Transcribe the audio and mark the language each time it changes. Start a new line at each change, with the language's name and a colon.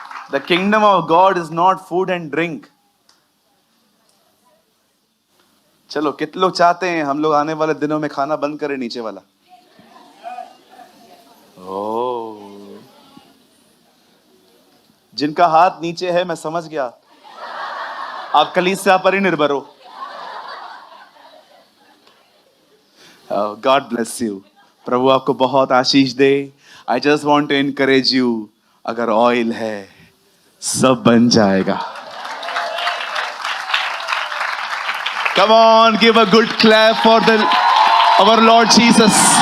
English: The kingdom of God is not food and drink.
Hindi: चलो कितने लोग चाहते हैं हम लोग आने वाले दिनों में खाना बंद करें नीचे वाला? ओ, जिनका हाथ नीचे है मैं समझ गया, आप कलीसिया पर ही निर्भर हो।
English: God bless you,
Hindi: प्रभु आपको बहुत आशीष दे।
English: I just want to encourage you,
Hindi: अगर ऑयल है सब बन जाएगा।
English: Come on, give a good clap for our Lord Jesus.